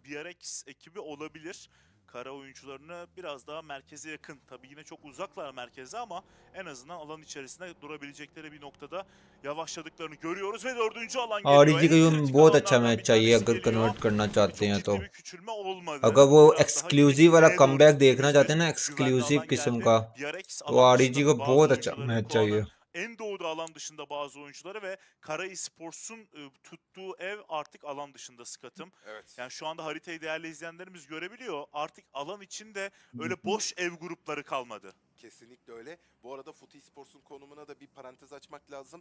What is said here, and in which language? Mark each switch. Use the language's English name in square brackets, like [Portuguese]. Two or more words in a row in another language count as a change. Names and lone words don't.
[Turkish] BRX ekibi olabilir. Kara oyuncularını biraz daha merkeze yakın. Tabii yine çok uzaklar merkeze ama en azından alan içerisinde durabilecekleri bir noktada yavaşladıklarını görüyoruz ve 4. alan geliyor. [Hindi] RDG को भी बहुत अच्छा मैच चाहिए अगर कन्वर्ट करना चाहते हैं तो. अगर वो एक्सक्लूसिव वाला कमबैक देखना चाहते हैं ना, एक्सक्लूसिव किस्म का, तो RDG को बहुत अच्छा मैच चाहिए. [Turkish] En doğuda alan dışında bazı oyuncuları ve Kara Esports'un tuttuğu ev artık alan dışında Skat'ım. Evet. Yani şu anda haritayı değerli izleyenlerimiz görebiliyor. Artık alan içinde öyle boş ev grupları kalmadı. Kesinlikle öyle. Bu arada Foot Esports'un konumuna da bir parantez açmak lazım.